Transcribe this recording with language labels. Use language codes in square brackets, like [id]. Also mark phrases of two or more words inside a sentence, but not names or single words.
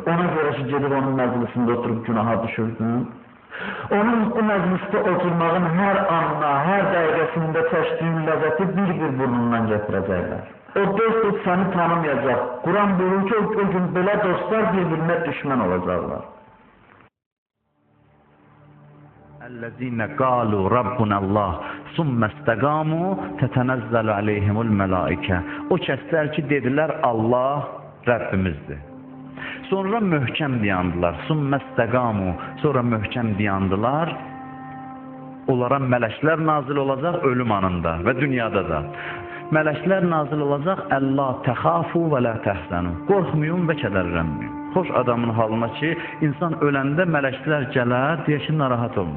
[az] Ona görə ki, gedib onun məclisində oturub günaha düşürdün. Onun o məclisdə oturmağın hər anına, hər dəqiqəsində çəkdiyin ləzzəti bir burnundan gətirəcəklər. O dost səni tanımayacaq. Quran buyurur ki, o gün belə dostlar bir-birinə düşmən olacaqlar. [ar] اَلَّذ۪ينَ قَالُوا رَبُّنَ اللّٰهِ ثُمَّ اسْتَقَامُوا تَتَنَزَّلُ عَلَيْهِمُ الْمَلَائِكَةِ [az] O kəslər ki, dedilər, Allah Rəbbimizdir. Sonra möhkəm dayandılar. [ar] ثُمَّ اسْتَقَامُوا [az] Sonra möhkəm dayandılar. Onlara mələklər nazil olacaq ölüm anında və dünyada da. Mələklər nazil olacaq, [ar] ألا تخافوا ولا تحزنوا. [az] Qorxmayın və kədərlənməyin. Xoş adamın halına ki, insan öləndə mələklər gələr, deyək ki, narahat olma.